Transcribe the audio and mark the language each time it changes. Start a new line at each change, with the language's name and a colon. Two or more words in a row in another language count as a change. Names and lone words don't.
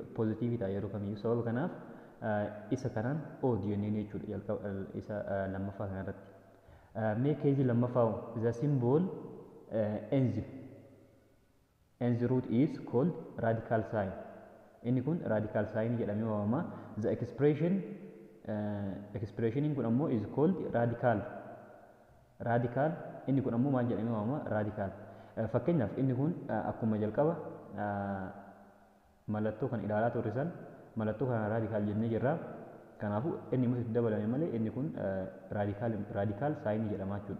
Oromo: Positive ta'a yeroo kamiyyuu sababa kanaaf isa kanaan odd jenneen jechuudha isa lammaffaa kanarratti. Mee keejii lammaffaa
English: the symbol nth root is called radical sign.
Oromo: Inni kun
English: radical sign
Oromo: jedhamee waamama.
English: The expression
Oromo: kun ammoo
English: is called radical.
Oromo: Inni kun ammoo maal jedhamee waamama radical. Fakkeenyaaf inni kun akkuma jalqaba mallattoo kan ilaalaa turre san mallattoo kana radical jennee jirra. Kanaafuu inni immoo dabalame malee inni kun
English: radical sign
Oromo: jedhama jechuudha.